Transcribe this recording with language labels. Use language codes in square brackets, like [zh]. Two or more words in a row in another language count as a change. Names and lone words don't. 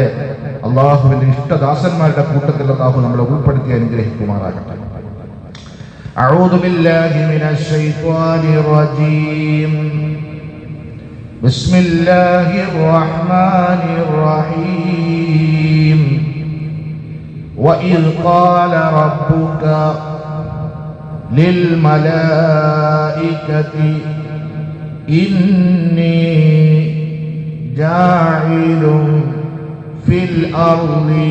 [ml] അല്ലാഹുവിന്റെ ഇഷ്ടദാസന്മാരുടെ കൂട്ടത്തിൽ അല്ലാഹു നമ്മളെ ഉൾപ്പെടുത്തി അനുഗ്രഹിക്കുമാറാകട്ടെ. [ar] أعوذ بالله من الشيطان الرجيم. بسم الله الرحمن الرحيم. وَإِذْ قَالَ رَبُّكَ لِلْمَلَائِكَةِ إِنِّي جَاعِلٌ في الأرض